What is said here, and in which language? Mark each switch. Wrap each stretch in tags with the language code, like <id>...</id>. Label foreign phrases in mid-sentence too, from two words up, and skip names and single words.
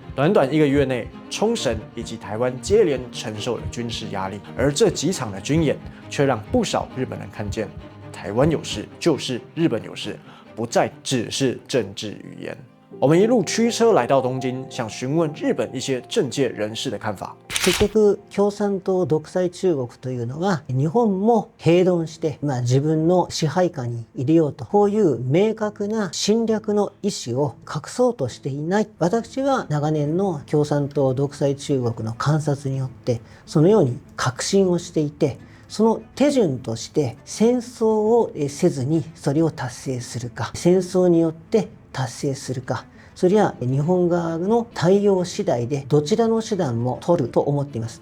<zh>短短1个月内，冲绳以及台湾接连承受了军事压力，而这几场的军演却让不少日本人看见，台湾有事就是日本有事，不再只是政治语言。我们一路驱车来到东京，想询问日本一些政界人士的看法。</zh> <ja>結局共産党独裁中国というのは日本も併存して、自分の支配下に入れようと、こういう明確な侵略の意思を隠そうとしていない。私は長年の共産党独裁中国の観察によってそのように確信をしていて、その手順として戦争をせずにそれを達成するか、戦争によって達成するか、それは日本側の対応次第でどちらの手段も取ると思っています。</ja>